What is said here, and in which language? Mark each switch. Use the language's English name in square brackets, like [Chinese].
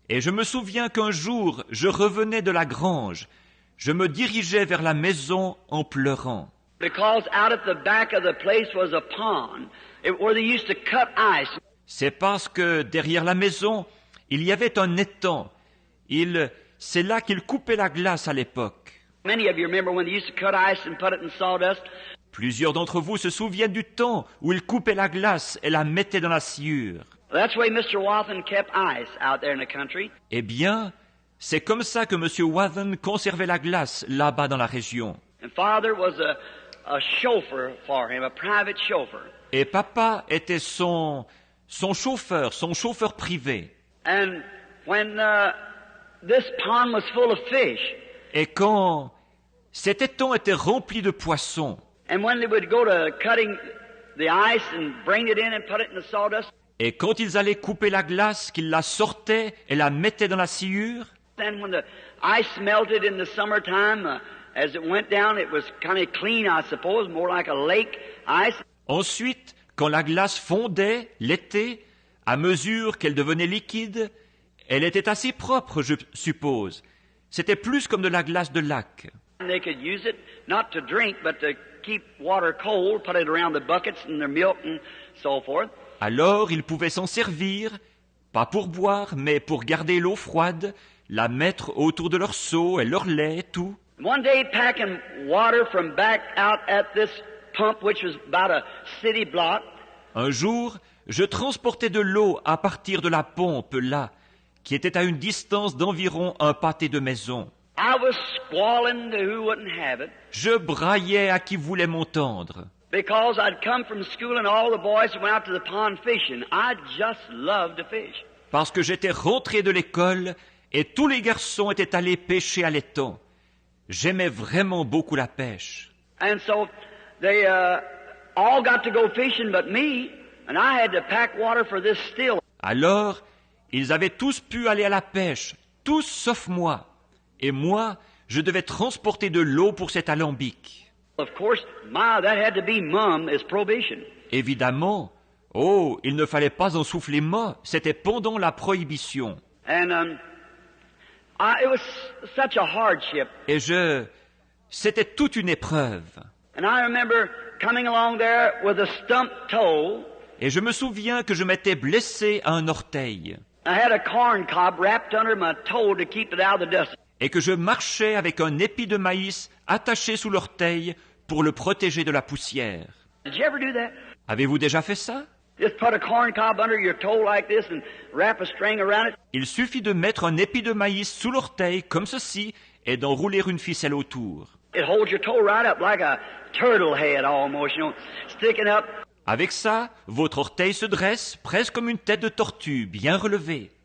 [French] Et je me souviens qu'un jour, je revenais de la grange. Je me dirigeais vers la maison en pleurant. [English] Because out at the back of the place was a pond where they used to cut ice. [French] C'est parce que derrière la maison, il y avait un étang. C'est là qu'ils coupaient la glace à l'époque. [English] Many of you remember when they used to cut ice and put it in sawdust. [French] Plusieurs d'entre vous se souviennent du temps où ils coupaient la glace et la mettaient dans la sciure. [English] That's the way Mr. Wathen kept ice out there in the country. [French] Eh bien, c'est comme ça que M. Wathen conservait la glace là-bas dans la région. [English] And Father was a chauffeur for him, a private chauffeur. [French] Et papa était son chauffeur privé. [English] And when this pond was full of fish, [French] Et quand cet étang était rempli de poissons, [English] and when they would go to cutting the ice and bring it in and put it in the sawdust, [French] et quand ils allaient couper la glace, qu'ils la sortaient et la mettaient dans la sciure, [English] then when the ice melted in the summertime, as it went down, it was kind of clean, I suppose, more like a lake ice. [French] ensuite, quand la glace fondait l'été, à mesure qu'elle devenait liquide, elle était assez propre, je suppose. C'était plus comme de la glace de lac. [English] And they could use it not to drink, but to keep water cold, put it around the buckets and their milk and so forth. [French] Alors, ils pouvaient s'en servir, pas pour boire, mais pour garder l'eau froide, la mettre autour de leur seau et leur lait et tout. [English] One day, packing water from back out at this pump, which was about a city block. [French] Un jour, je transportais de l'eau à partir de la pompe là, qui était à une distance d'environ un pâté de maison. [English] I was squalling to who wouldn't have it, [French] Je braillais à qui voulait m'entendre, [English] because I'd come from school and all the boys went out to the pond fishing. I just loved to fish. [French] parce que j'étais rentré de l'école et tous les garçons étaient allés pêcher à l'étang. J'aimais vraiment beaucoup la pêche. [English] And so they all got to go fishing but me, and I had to pack water for this still. [French] Alors, ils avaient tous pu aller à la pêche, tous sauf moi. Et moi, je devais transporter de l'eau pour cet alambic. [English] Of course, that had to be mum is prohibition. [French] Évidemment, oh, il ne fallait pas en souffler mot, c'était pendant la prohibition. [English] And it was such a hardship. [French] Et c'était toute une épreuve. [English] And I remember coming along there with a stump toe. [French] Et je me souviens que je m'étais blessé à un orteil. [English] I had a corn cob wrapped under my toe to keep it out of the dust. [French] Et que je marchais avec un épi de maïs attaché sous l'orteil pour le protéger de la poussière. [English] Did you ever do that? [French] Avez-vous déjà fait ça? [English] Just put a corn cob under your toe like this and wrap a string around it. [French] Il suffit de mettre un épi de maïs sous l'orteil, comme ceci, et d'enrouler une ficelle autour. [English] It holds your toe right up like a turtle head almost, sticking up. [French] Avec ça, votre orteil se dresse presque comme une tête de tortue, bien relevée.